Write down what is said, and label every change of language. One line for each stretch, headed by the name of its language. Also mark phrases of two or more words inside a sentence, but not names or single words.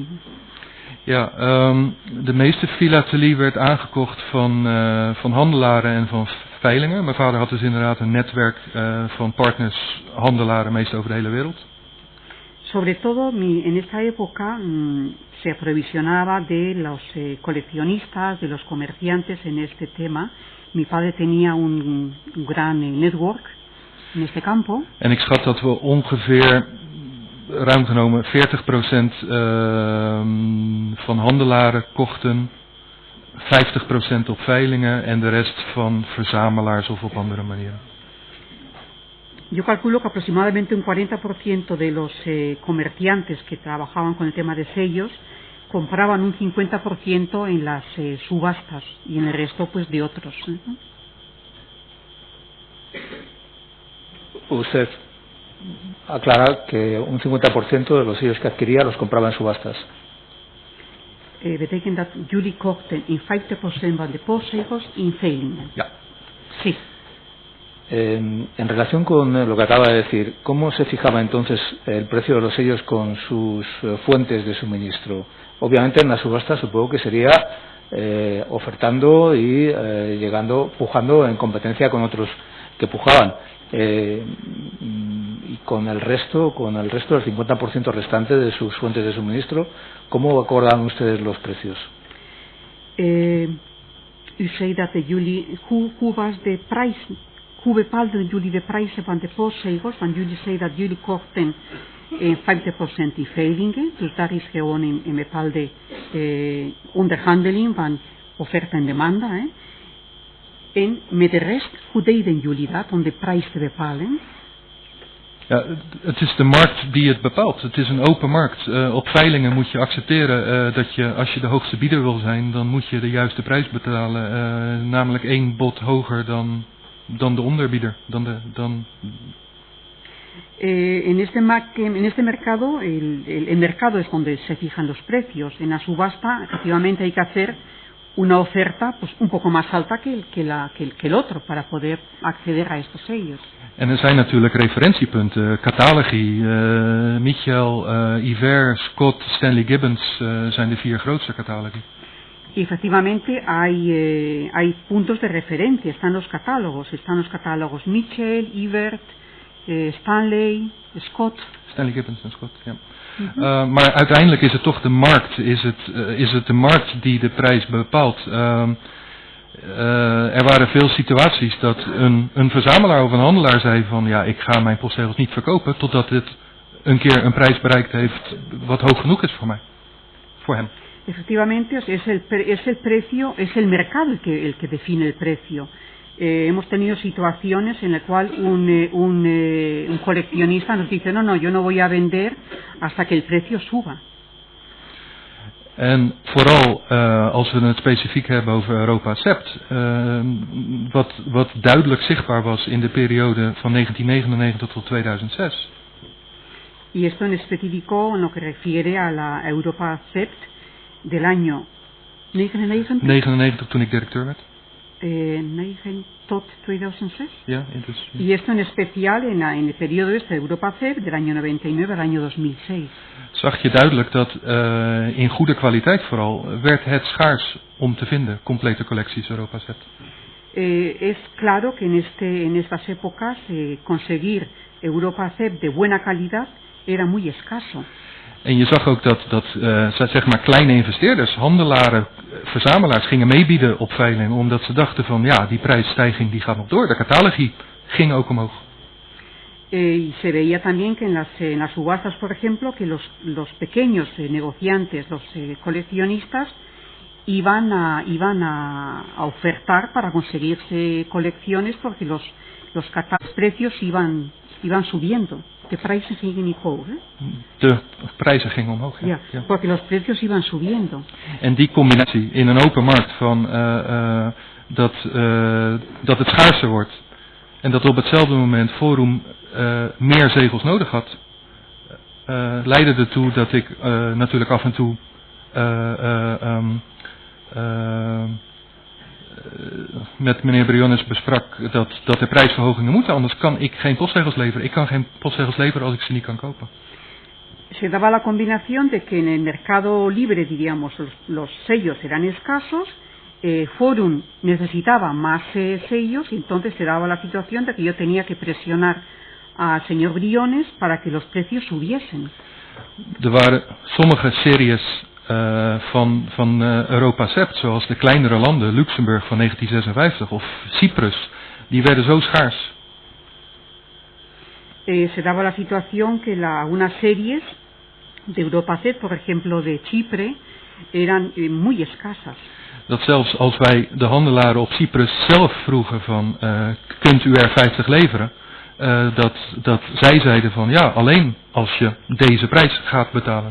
Dutch: Ja, de meeste filatelie werd aangekocht van handelaren en van veilingen. Mijn vader had dus inderdaad een netwerk van partners, handelaren, meestal over de hele wereld.
Spanish: Sobre todo en esta época se aprovisionaba de los coleccionistas, de los comerciantes en este tema. Mi padre tenía un gran network en este campo.
Dutch: En ik schat dat we ongeveer ruim genomen 40% van handelaren kochten, 50% op veilingen en de rest van verzamelaars of op andere manieren.
Spanish: Yo calculo que aproximadamente un 40% de los comerciantes que trabajaban con el tema de sellos compraban un 50% en las subastas y en el resto pues de otros. Usted aclara que un 50% de los sellos que adquiría los compraba en subastas.
Dutch: Betekent dat jullie kochten in 50% van de postzegels in veilingen? Ja.
Spanish: Sí. En relación con lo que acaba de decir, ¿cómo se fijaba entonces el precio de los sellos con sus fuentes de suministro? Obviamente en la subasta supongo que sería ofertando y pujando en competencia con otros que pujaban. Y con el resto del 50% restante de sus fuentes de suministro, ¿cómo acordaban ustedes los precios?
Dutch: U zei dat jullie, hoe was de prijs? Hoe bepaalden jullie de prijzen van de postzegels? Want jullie zei dat jullie kochten 50% in veilingen. Dus daar is gewoon een bepaalde onderhandeling van offerte en demanda. En met de rest, hoe deden jullie dat om de prijs te bepalen? Ja, het is de markt die het bepaalt. Het is een open markt. Op veilingen moet je accepteren dat je, als je de hoogste bieder wil zijn, dan moet je de juiste prijs betalen. Namelijk 1 bod hoger dan de onderbieder.
Spanish: En este mercado, el mercado es donde se fijan los precios. En la subasta, efectivamente, hay que hacer una oferta pues un poco más alta que el otro para poder acceder a estos sellos.
Dutch: En er zijn natuurlijk referentiepunten. Catalogi, Michel, Iver, Scott, Stanley Gibbons zijn de 4 grootste catalogi.
Spanish: Y efectivamente hay puntos de referencia, están los catálogos Mitchell, Evert, Stanley, Scott.
Dutch: Stanley Gibbons en Scott, ja. Maar uiteindelijk is het toch de markt, is het de markt die de prijs bepaalt. Er waren veel situaties dat een verzamelaar of een handelaar zei van ja, ik ga mijn postzegels niet verkopen totdat het een keer een prijs bereikt heeft wat hoog genoeg is voor hem.
Spanish: Efectivamente, es el precio, es el mercado el que define el precio. Hemos tenido situaciones en las cuales un coleccionista nos dice no, yo no voy a vender hasta que el precio suba.
Dutch: En vooral als we het specifiek hebben over Europa Sept, wat duidelijk zichtbaar was in de periode van 1999 tot 2006.
Spanish: Y esto en específico en lo que refiere a la Europa Sept del año 99
Dutch: toen ik directeur werd. tot 2006. Ja, dus,
Spanish: Y esto en especial en el periodo de Europa CEP del año 99 al año 2006.
Dutch: zag je duidelijk dat in goede kwaliteit vooral werd het schaars om te vinden, complete collecties Europa Set.
Spanish: Es claro que en estas épocas conseguir Europa CEP de buena calidad era muy escaso.
Dutch: En je zag ook dat zeg maar kleine investeerders, handelaren, verzamelaars gingen meebieden op veiling, omdat ze dachten van ja, die prijsstijging die gaat nog door. De catalogie ging ook omhoog.
Spanish: Y se veía también que en las subastas, por ejemplo, que los pequeños negociantes, los coleccionistas, iban a ofertar para conseguirse colecciones porque los precios iban subiendo.
Dutch: De prijzen gingen niet hoog, hè? De prijzen gingen omhoog, ja. Ja,
Spanish: porque los precios iban subiendo.
Dutch: En die combinatie in een open markt van dat het schaarser wordt en dat op hetzelfde moment Forum meer zegels nodig had, leidde ertoe dat ik natuurlijk af en toe met meneer Briones besprak dat er prijsverhogingen moeten, anders kan ik geen postzegels leveren. Ik kan geen postzegels leveren als ik ze niet kan kopen.
Spanish: Se daba la combinación de que en el mercado libre, diríamos, los sellos eran escasos, Forum necesitaba más sellos y entonces se daba la situación de que yo tenía que presionar al señor Briones para que los precios subiesen.
Dutch: Er waren sommige series van Europa Sept, zoals de kleinere landen, Luxemburg van 1956 of Cyprus, die werden zo schaars.
Spanish: Se daba la situación que algunas series de Europa Sept, por ejemplo de Chipre, eran muy escasas.
Dutch: Dat zelfs als wij de handelaren op Cyprus zelf vroegen van kunt u er 50 leveren, dat zij zeiden van ja, alleen als je deze prijs gaat betalen.